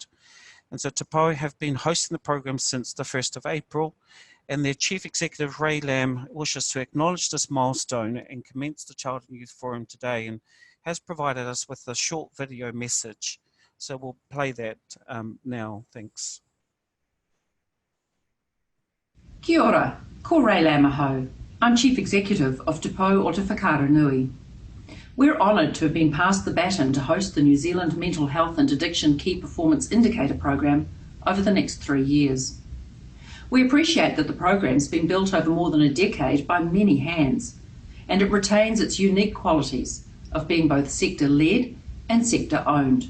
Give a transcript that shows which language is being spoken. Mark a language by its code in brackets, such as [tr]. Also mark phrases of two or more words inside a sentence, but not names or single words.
[en] And so Te Pou have been hosting the program since the 1st of April, and their Chief Executive, Rae Lamb, wishes to acknowledge this milestone and commence the Child and Youth Forum today, and has provided us with a short video message. So we'll play that now. Thanks. [mi] Kia ora, ko Rae Lamb aho. [en] I'm Chief Executive of Te Pou o Te Whakaara Nui. We're honoured to have been passed the baton to host the New Zealand Mental Health and Addiction Key Performance Indicator program over the next 3 years. We appreciate that the program's been built over more than a decade by many hands, and it retains its unique qualities of being both sector-led and sector-owned.